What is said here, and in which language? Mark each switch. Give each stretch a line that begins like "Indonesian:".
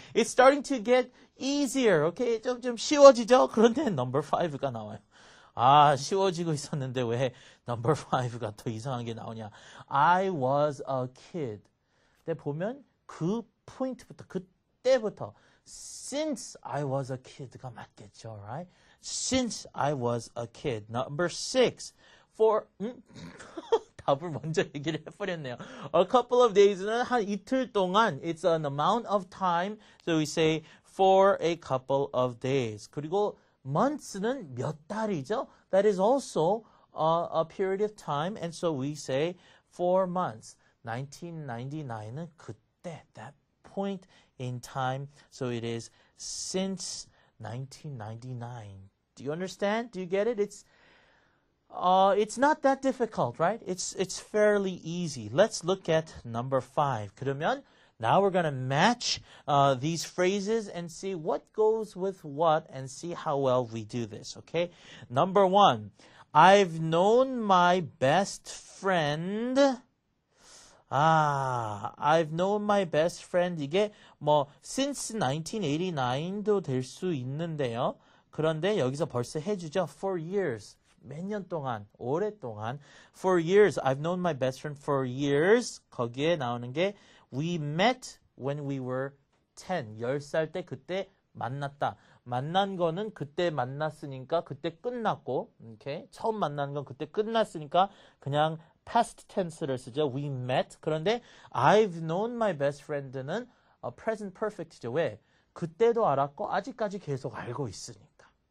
English: It's starting to get easier.
Korean: Okay. 좀 쉬워지죠? 그런데 number 5가 나와요. 아, 쉬워지고 있었는데 왜 number 5가 더 이상한 게 나오냐.
English: I was a kid.
Korean: 근데 보면 그 포인트부터, 그때부터
English: since I was a kid가
Korean: 맞겠죠,
English: right? Since I was a kid. Number 6.
Korean: For 답을 먼저 얘기를 해버렸네요.
English: A couple of days는
Korean: 한 이틀 동안.
English: It's an amount of time. So we say for a couple of days.
Korean: 그리고 months는 몇 달이죠?
English: That is also a period of time. And so we say 4 months. 1999는
Korean: 그때,
English: that point in time. So it is since 1999. Do you understand? Do you get it? It's not that difficult, right? It's fairly easy. Let's look at number 5.
Korean: 그러면
English: Now we're going to match these phrases and see what goes with what and see how well we do this, okay? Number 1, I've known my best friend. I've known my best friend.
Korean: 이게 뭐 since 1989도 될 수 있는데요. 그런데 여기서 벌써 해주죠.
English: For years.
Korean: 몇 년 동안, 오랫동안.
English: For years. I've known my best friend for years.
Korean: 거기에 나오는 게
English: we met when we were 10.
Korean: 10살 때 그때 만났다. 만난 거는 그때 만났으니까 그때 끝났고, okay? 처음 만난 건 그때 끝났으니까 그냥 past tense를 쓰죠.
English: We met.
Korean: 그런데
English: I've known my best friend는 present perfect죠.
Korean: 왜? 그때도 알았고 아직까지 계속 알고 있으니까.